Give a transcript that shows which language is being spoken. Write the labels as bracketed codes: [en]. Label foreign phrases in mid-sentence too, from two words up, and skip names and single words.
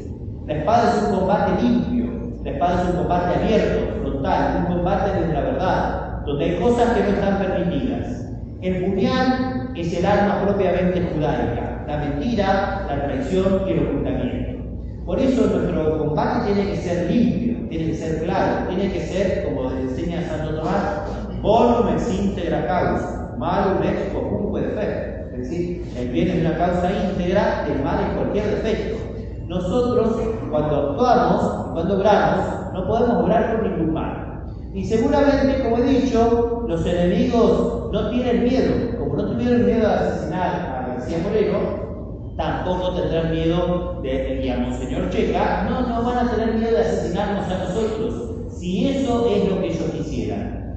[es] La espada es un combate limpio. La espada es un combate abierto, frontal, un combate desde la verdad, donde hay cosas que no están permitidas. El puñal es el arma propiamente judaica, la mentira, la traición y el ocultamiento. Por eso nuestro combate tiene que ser limpio, tiene que ser claro, tiene que ser, como enseña Santo Tomás, [la] bonum ex integra causa, malum ex quocunque defecto. [es] Es decir, el bien es una causa íntegra, el mal es cualquier defecto. Nosotros, cuando actuamos, cuando obramos, no podemos obrar por ningún mal. Y seguramente, como he dicho, los enemigos no tienen miedo. Como no tuvieron miedo de asesinar a García Moreno, tampoco tendrán miedo y a Monseñor Checa, no van a tener miedo de asesinarnos a nosotros, si eso es lo que ellos quisieran.